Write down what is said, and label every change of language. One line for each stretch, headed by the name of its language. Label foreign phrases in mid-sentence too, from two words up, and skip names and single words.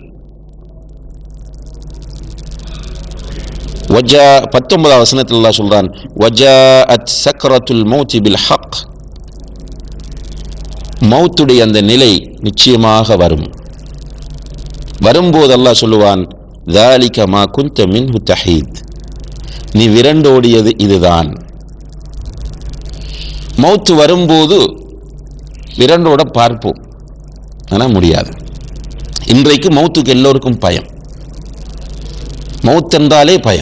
Tamil: 19 வசனத்தில் அல்லாஹ் சொல்றான்,
Arabic: وجاءت سكرة الموت بالحق,
Tamil: மௌத்துடைய அந்த நிலை நிச்சயமாக வரும். வரும்போது அல்லாஹ் சொல்லுவான்,
Arabic: ذَلِكَ مَا كُنْتَ مِنْهُ تَحِيدٌ,
Tamil: நீ விரண்டோடியது இதுதான். மௌத்து வரும்போது விரண்டோட பார்ப்போம், ஆனால் முடியாது. இன்றைக்கு மௌத்துக்கு எல்லோருக்கும் பயம். மௌத் என்றாலே பயம்.